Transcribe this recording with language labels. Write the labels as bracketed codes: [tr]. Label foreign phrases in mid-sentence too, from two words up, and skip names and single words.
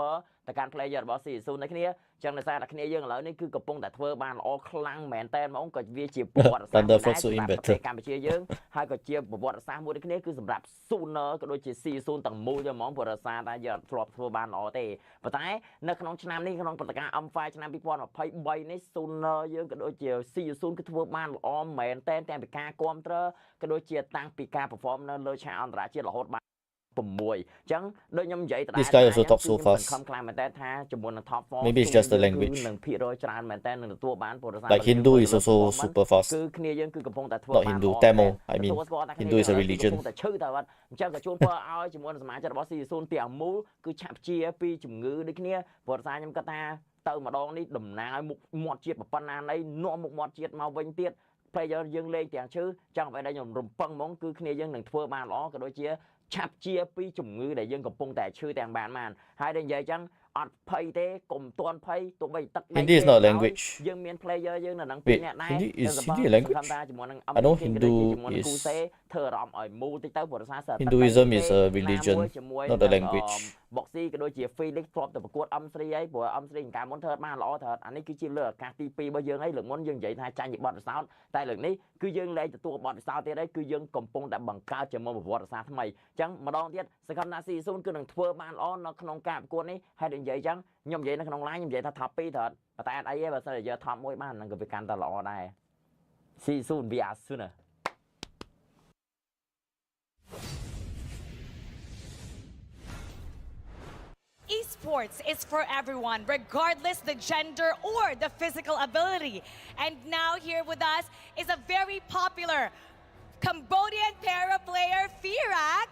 [km] រទៅកាន់ player របស់ C0 នេះគ្នាអញ្ចឹងដោយសារតែគ្នាយើងឥឡូវនេះគឺកំពុងតែធ្វើបានល្អខ្លាំងមែនតើហ្មងក៏វាជាប្រវត្តិសាស្ត្រសម្រាប់ប្រទេសកម្ពុជាយើងហើយក៏ជាប្រវត្តិសាស្ត្រមួយដូចគ្នាគឺសម្រាប់ Sooner ក៏ដូចជា C0 ទាំងមូលចឹងហ្មងព្រោះដោយសារតែយើងធ្លាប់ធ្វើបានល្អទេប៉ុន្តែនៅក្នុងឆ្នាំនេះក្នុងព្រឹត្តិការណ៍ M5 ឆ្នាំ2023នេះ Sooner យើងក៏ដូចជា C0 គឺធ្វើបានល្អមែនតើទាំងពីការគ្រប់គ្រងក៏ដូចជាតាំងពីការ perform នៅលើឆាកអន្តរជាតិរហូតបាន [en] This guy also top so fast. Maybe it's just the language. Like Hindu is also super fast. Not Hindu, Tamil. I mean, Hindu is a religion. [km] player យើងលេងទាំងឈឺចង់ឲ្យតែខ្ញុំរំពឹងហ្មងគឺគ្នាយើងនឹងធ្វើបានល្អក៏ដូចជាឆាប់ជាពីជំងឺដែលយើងកំពុងតែឈឺទាំងបានហើយដែលនិយាយចឹងអត់ភ័យទេកុំទាន់ភ័យទោះបីទឹក [en] Hindi is not a language. [km] យើងមាន player យើងនៅនឹង2 [en] Wait, [km] នាក់ដែរ [en] Hindi is Hindi a language? I know Hindu is. [km] ធ្វើអារម្មណ៍ឲ្យមូលតិចទៅព្រោះសារ [en] Hinduism is a religion, not a language. [km] បុកស៊ីក៏ដូចជា Felix ធ្លាប់ទៅប្រកួត M3 ហើយព្រោះ M3 កាលមុនធ្វើបានល្អត្រូវអានេះគឺជាលើកឱកាសទី2របស់យើងហើយលើកមុនយើងនិយាយថាចាញ់ពីបទពិសោធន៍តែលើកនេះគឺយើងលែងទទួលបទពិសោធន៍ទៀតហើយគឺយើងកំពុងតែបង្កើតជាមុខប្រវត្តិសាស្ត្រថ្មីអញ្ចឹងម្ដងទៀតសង្ឃឹមថា C0 គឺនឹងធ្វើបានល្អនៅក្នុងការប្រកួតនេះហើយនិយាយអញ្ចឹងខ្ញុំនិយាយនៅក្នុង line ខ្ញុំនិយាយថា top 2ត្រូវតែអត់អីទេបើសិនជាយក top 1បាននឹងក៏វាកាន់តែល្អដែរ C0 [en] we are sooner. Esports is for everyone, regardless the gender or the physical ability. And now here with us is a very popular Cambodian para player, Firak.